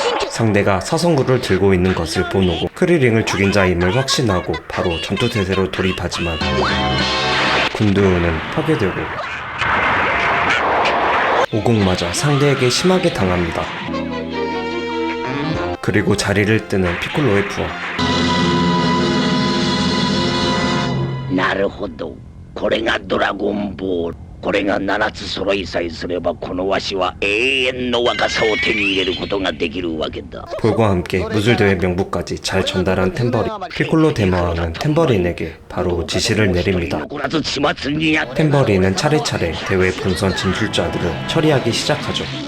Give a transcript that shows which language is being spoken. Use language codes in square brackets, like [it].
[ko] 상대가 사성구를 들고 있는 것을 본 오공. 크리링을 죽인 자임을 확신하고 바로 전투태세로 돌입하지만 군두우는 파괴되고 오공마저 상대에게 심하게 당합니다. 그리고 자리를 뜨는 피콜로의 부하. [ja] 나르호도, これがドラゴンボール。これが7つ揃いさえすればこのわしは永遠の若さを手に入れることができるわけだ。 [ko] 볼과 함께 무술대회 명부까지 잘 전달한 템버린. 피콜로 대마왕은 템버린에게 바로 지시를 내립니다. 템버린은 차례차례 대회 본선 진출자들을 처리하기 시작하죠.